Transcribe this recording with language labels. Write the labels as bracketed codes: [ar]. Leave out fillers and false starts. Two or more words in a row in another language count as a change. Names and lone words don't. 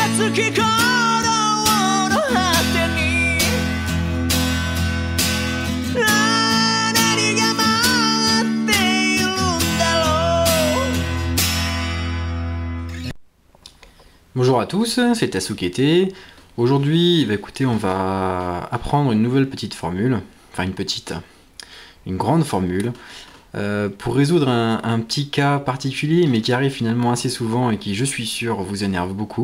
[ja] き鼓動の果てに何が待っているんだろう。 [fr] Bonjour à tous, c'est Tasukete. Aujourd'hui, écoutez, on va apprendre une nouvelle petite formule, enfin une grande formule, pour résoudre un petit cas particulier, mais qui arrive finalement assez souvent et qui, je suis sûr, vous énerve beaucoup.